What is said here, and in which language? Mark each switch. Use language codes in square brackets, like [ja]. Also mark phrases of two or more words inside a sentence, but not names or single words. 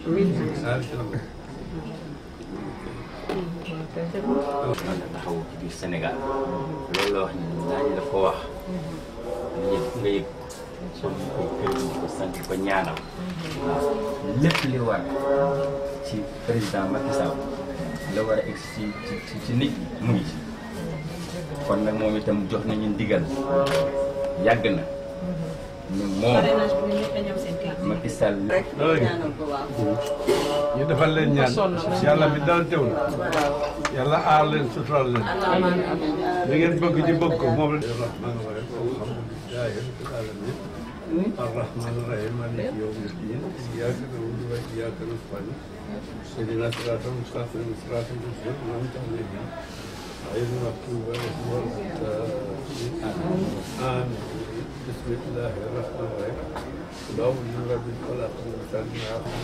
[wo] taxaw ci biir Sénégal loolu la wax ni ñaañu daf ko wax ñëpp nga yëg kon ñu koy gërëm di ko sant ko ñaanal lépp li war ci président Macky Sall la war a egg ci nit ñi mu ngi ci kon nag moom itam jox nañu ndigal yàgg na ni moom Macky Sall ñu defal leen ñaan yàlla bi dara teew na yàlla aar leen sutural leen da ngeen bëgg ñu bëgg ko moom la [ar] الرحمن الرحيم مالك يوم الدين إياك نعبد وإياك نستعين اهدنا الصراط المستقيم صراط الذين أنعمت عليهم غير المغضوب عليهم ولا الضالين آمين بسم الله الرحمن الرحيم قل أعوذ برب الفلق من شر ما